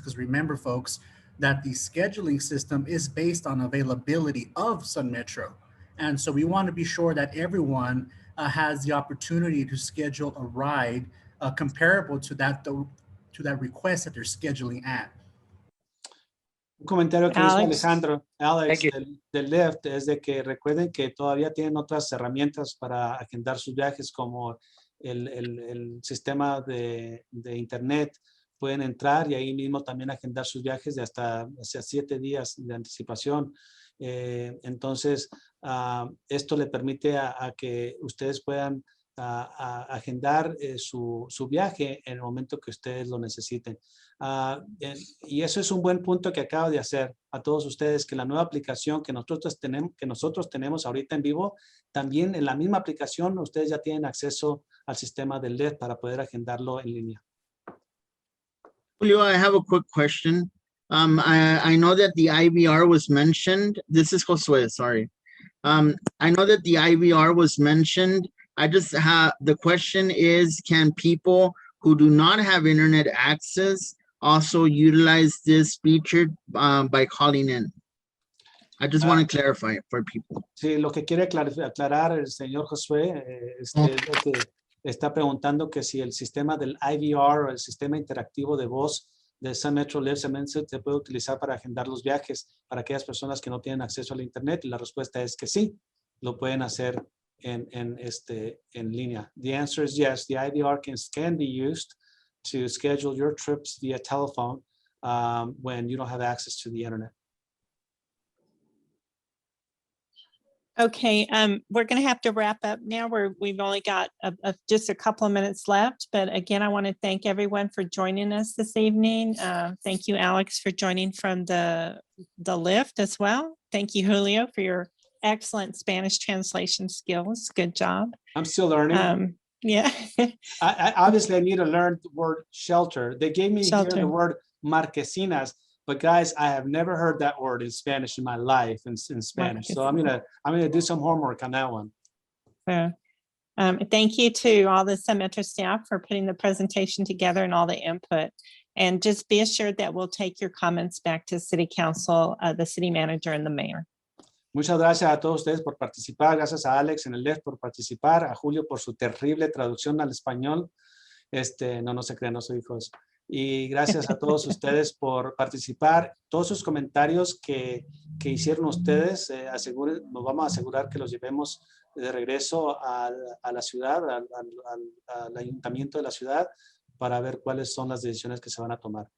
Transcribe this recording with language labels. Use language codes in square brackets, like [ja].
[en] Because remember, folks, that the scheduling system is based on availability of Sun Metro. And so we want to be sure that everyone has the opportunity to schedule a ride comparable to that request that they're scheduling at. [es] Un comentario que hizo Alex. Alejandro, Alex, [en] Thank [es] del Lyft, es de que recuerden que todavía tienen otras herramientas para agendar sus viajes, como el sistema de internet. Pueden entrar y ahí mismo también agendar sus viajes de hasta 7 días de anticipación. Entonces, esto le permite a que ustedes puedan a agendar su viaje en el momento que ustedes lo necesiten. Y eso es un buen punto que acabo de hacer a todos ustedes, que la nueva aplicación que nosotros tenemos ahorita en vivo, también en la misma aplicación ustedes ya tienen acceso al sistema del Lyft para poder agendarlo en línea. [en] Julio, I have a quick question. I know that the IVR was mentioned. This is Josue, sorry. I know that the IVR was mentioned. I just have, the question is, can people who do not have internet access also utilize this feature by calling in? I just want to clarify it for people. [es] Sí, lo que quiere aclarar el señor Josué es lo que está preguntando, que si el sistema del IVR, el sistema interactivo de voz de Sun Metro Live se puede utilizar para agendar los viajes para aquellas personas que no tienen acceso al internet, y la respuesta es que sí, lo pueden hacer en línea. [en] The answer is yes, the IVR can be used to schedule your trips via telephone when you don't have access to the internet. Okay, we're going to have to wrap up now. We've only got just a couple of minutes left, but again, I want to thank everyone for joining us this evening. Thank you, Alex, for joining from the Lyft as well. Thank you, Julio, for your excellent Spanish translation skills. Good job. I'm still learning. Yeah. I obviously need to learn the word shelter. They gave me here the word marquesinas, but guys, I have never heard that word in Spanish in my life in Spanish. So I'm gonna do some homework on that one. Thank you to all the Sun Metro staff for putting the presentation together and all the input. And just be assured that we'll take your comments back to City Council, the City Manager, and the Mayor. [es] Muchas gracias a todos ustedes por participar. Gracias a Alex en el Lyft por participar, a Julio por su terrible traducción al español. No se crean, no soy hijo. Y gracias a todos ustedes por participar. Todos sus comentarios que hicieron ustedes, nos vamos a asegurar que los llevemos de regreso a la ciudad, al ayuntamiento de la ciudad, para ver cuáles son las decisiones que se van a tomar.